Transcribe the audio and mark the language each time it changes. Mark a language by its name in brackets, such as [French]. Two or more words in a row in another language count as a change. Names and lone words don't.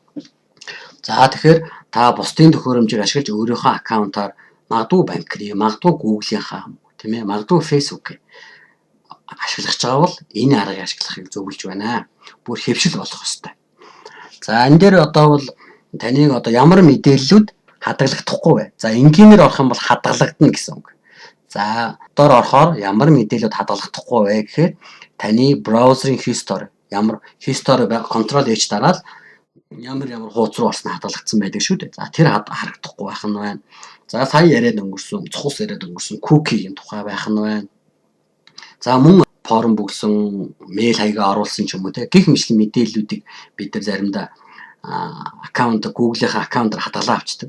[Mongolian] За тэгэхээр та бусдын төхөөрөмжийг ашиглаж өөрийнхөө аккаунтаар магадгүй банкны, магадгүй Google-ийнхаа тийм ээ, магадгүй Facebook ашиглаж байгаа бол энэ аргыг ашиглахыг зөвлөж байна. Бүр хэвшил болох ёстой. За энэ дээр одоо бол таныг одоо ямар мэдээллүүд хадгалагдахгүй вэ? За энгийнээр орох юм бол хадгалагдана гэсэн үг. За доор орохоор ямар мэдээллүүд хадгалагдахгүй вэ гэхээр таны браузерын history ямар [English] history control H [Mongolian] дараад ямар хуудас руу орсон хадгалагдсан байдаг шүү дээ. За тэр харагдахгүй байх нь байна. За сая яриад өнгөрсөн, цус яриад өнгөрсөн cookie-ийн тухай байх нь байна. За мөн форум бүгсэн, мэйл хаягаа оруулсан ч юм уу те гих мэтлэн мэдээллүүдийг бид нар заримдаа аккаунт Google-ийнхаа аккаунтаар хадгалаа авчдаг.